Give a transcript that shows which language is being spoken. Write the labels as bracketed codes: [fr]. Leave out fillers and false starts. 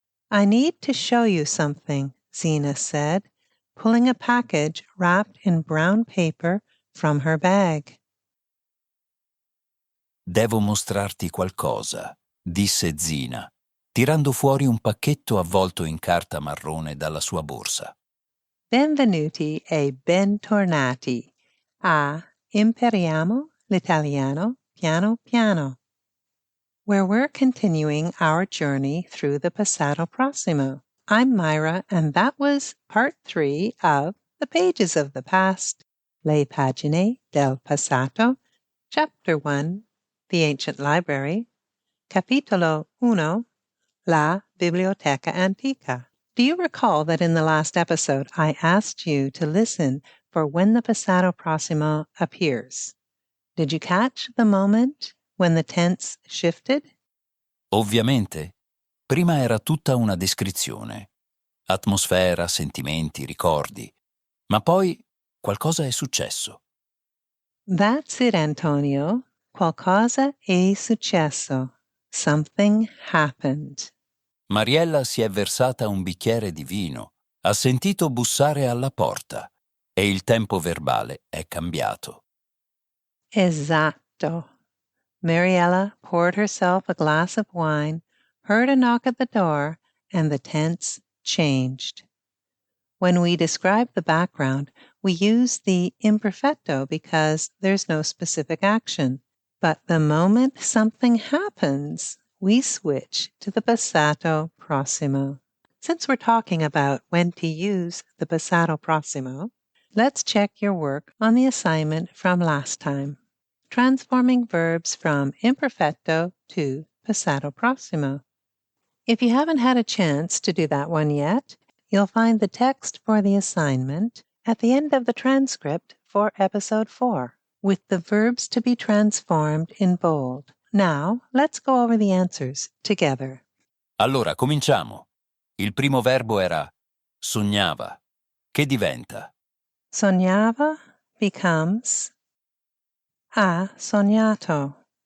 [en] I need to show you something, Zina said, pulling a package wrapped in brown paper from her bag. [it] Devo mostrarti qualcosa, disse Zina, tirando fuori un pacchetto avvolto in carta marrone dalla sua borsa. Benvenuti e bentornati a [en] Impariamo l'Italiano piano piano, where we're continuing our journey through the Passato Prossimo. I'm Myra, and that was part 3 of The Pages of the Past, Le Pagine del Passato, Chapter 1, The Ancient Library, Capitolo 1, La Biblioteca Antica. Do you recall that in the last episode I asked you to listen for when the Passato Prossimo appears? Did you catch the moment when the tense shifted? [it] Ovviamente, prima era tutta una descrizione, atmosfera, sentimenti, ricordi, ma poi qualcosa è successo. [en] That's it, Antonio. [it] Qualcosa è successo. [en] Something happened. [it] Mariella si è versata un bicchiere di vino, ha sentito bussare alla porta e il tempo verbale è cambiato. Esatto. [en] Mariella poured herself a glass of wine, heard a knock at the door, and the tense changed. When we describe the background, we use the imperfecto because there's no specific action. But the moment something happens, we switch to the Passato Prossimo. Since we're talking about when to use the Passato Prossimo, let's check your work on the assignment from last time, transforming verbs from imperfecto to Passato Prossimo. If you haven't had a chance to do that one yet, you'll find the text for the assignment at the end of the transcript for episode 4, with the verbs to be transformed in bold. Now, let's go over the answers together. [it] Allora, cominciamo. Il primo verbo era sognava, che diventa [en] Sognava becomes ha sognato.